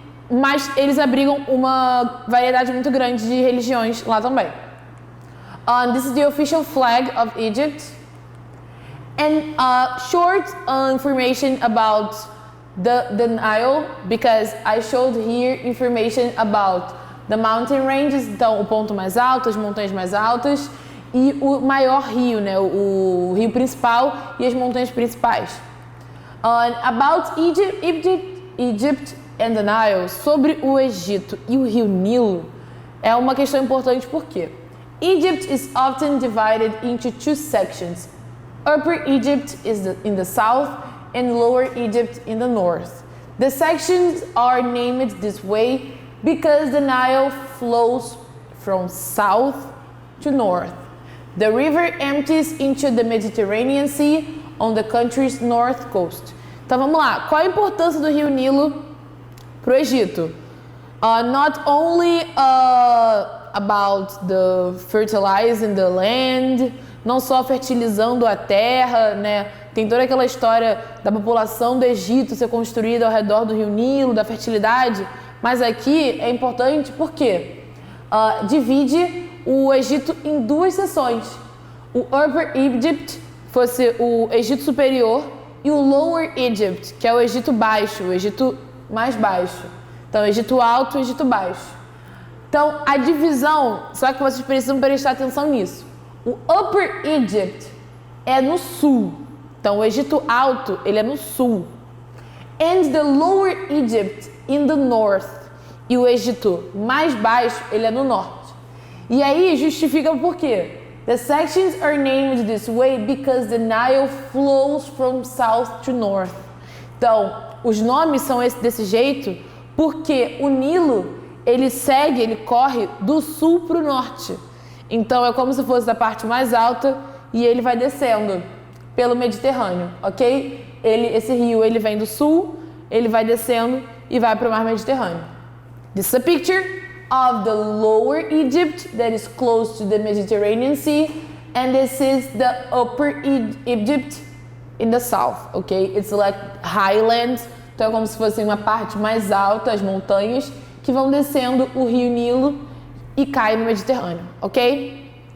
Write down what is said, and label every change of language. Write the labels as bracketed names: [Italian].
[Portuguese] Mas eles abrigam uma variedade muito grande de religiões lá também. [English] This is the official flag of Egypt. And short information about the Nile, because I showed here information about the mountain ranges, [Portuguese] então o ponto mais alto, as montanhas mais altas e o maior rio, né, o rio principal e as montanhas principais. [English] About Egypt and the Nile, [Portuguese] sobre o Egito e o rio Nilo, é uma questão importante porque [English] Egypt is often divided into two sections. Upper Egypt is in the south and Lower Egypt in the north. The sections are named this way because the Nile flows from south to north. The river empties into the Mediterranean Sea on the country's north coast. [Portuguese] Então vamos lá, qual a importância do rio Nilo para o Egito? [English] Not only about the fertilizing the land, [Portuguese] não só fertilizando a terra, né? Tem toda aquela história da população do Egito ser construída ao redor do rio Nilo, da fertilidade, mas aqui é importante porque divide o Egito em duas seções. O Upper Egypt fosse o Egito superior e o Lower Egypt, que é o Egito baixo, o Egito mais baixo. Então, Egito alto e Egito baixo. Então, a divisão, só que vocês precisam prestar atenção nisso. O Upper Egypt é no sul. Então, o Egito alto, ele é no sul. [English] And the Lower Egypt in the north. [Portuguese] E o Egito mais baixo, ele é no norte. E aí, justifica por quê? [English] The sections are named this way because the Nile flows from south to north. [Portuguese] Então, os nomes são desse jeito porque o Nilo, ele corre do sul para o norte. Então, é como se fosse da parte mais alta e ele vai descendo pelo Mediterrâneo, ok? Esse rio, ele vem do sul, ele vai descendo e vai para o mar Mediterrâneo. [English] This is a picture of the Lower Egypt that is close to the Mediterranean Sea, and this is the Upper Egypt in the south, ok? It's like highlands. [Portuguese] Então é como se fosse uma parte mais alta, as montanhas, que vão descendo o rio Nilo e caem no Mediterrâneo, ok?